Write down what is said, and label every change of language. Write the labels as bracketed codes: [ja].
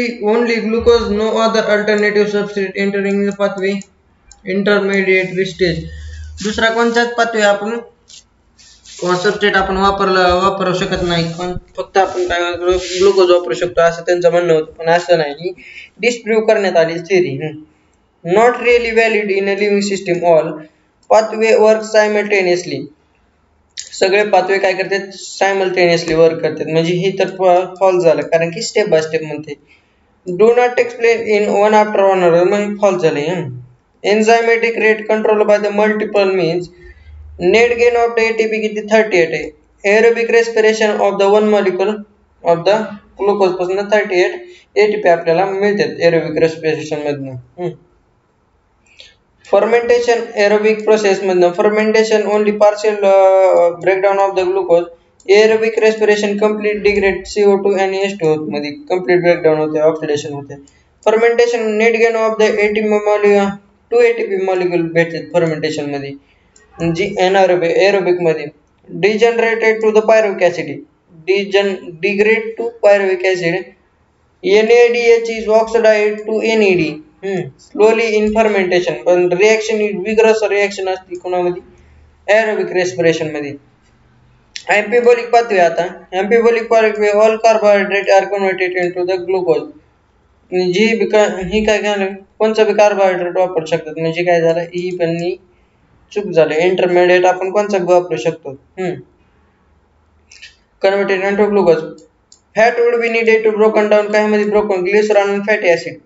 [en] Only glucose no other alternative substrate entering the pathway intermediate stage. [mr] दुसरा कोणताच pathway आपण substrate आपण वापरू शकत नाही, पण फक्त आपण काय ग्लुकोज वापरू शकतो असं त्यांचं म्हणणं होतं. पण असं नाही, डिस्प्रूव्ह करण्यात आली theory. [en] Not really valid in a living system. All pathway work simultaneously. [mr] सगळे पाथवे काय करतात सायमल्टेनियसली वर्क करतात. म्हणजे हे तर फॉल्स झालं कारण की स्टेप बाय स्टेप म्हणते. [en] do not explain in one after one [mr] म्हणजे फॉल्स झाले. [en] Enzymatic rate control by the multiple means. [mr] Net gain of the ATP किती 38 आहे. [en] aerobic respiration of the one molecule of the glucose [mr] पासून 38 ATP आपल्याला मिळतात aerobic respiration मधनं. [en] Fermentation aerobic process मधनं fermentation only partial breakdown of the glucose. [mr] Aerobic respiration complete degrade CO2 आणि H2 मध्ये complete breakdown होते, ऑक्सिडेशन होते. Fermentation net gain of the ATP molecule 2 ATP molecule भेटतात fermentation मध्ये जी aerobic मध्ये. [en] Degenerated to the pyruvic acid. Degrade to pyruvic acid. NADH is oxidized to NAD slowly in fermentation. [mr] पण reaction vigorous reaction असते कोणामध्ये aerobic respiration मध्ये. [en] Amphibolic pathway आता amphibolic pathway all carbohydrate are converted into the glucose. [mr] ही काय झालं कोणचं बी carbohydrate वापरू शकतात. म्हणजे काय झालं ही पण चूक झाली. इंटरमिडिएट आपण कोणचा वापरू शकतो [en] Converted into glucose. Fat would be needed to broken down काय मध्ये broken glycerol आणि fatty acid.